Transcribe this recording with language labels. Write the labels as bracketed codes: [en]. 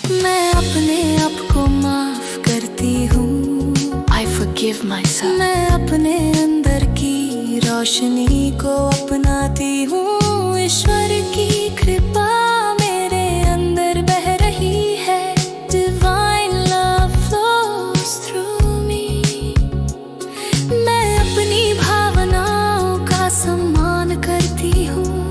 [hi] मैं अपने आप को माफ करती हूँ। [en] I forgive myself. [hi] मैं अपने अंदर की रोशनी को अपनाती हूँ। ईश्वर की कृपा मेरे अंदर बह रही है। [en] Divine love flows through me. [hi] मैं अपनी भावनाओं का सम्मान करती हूँ।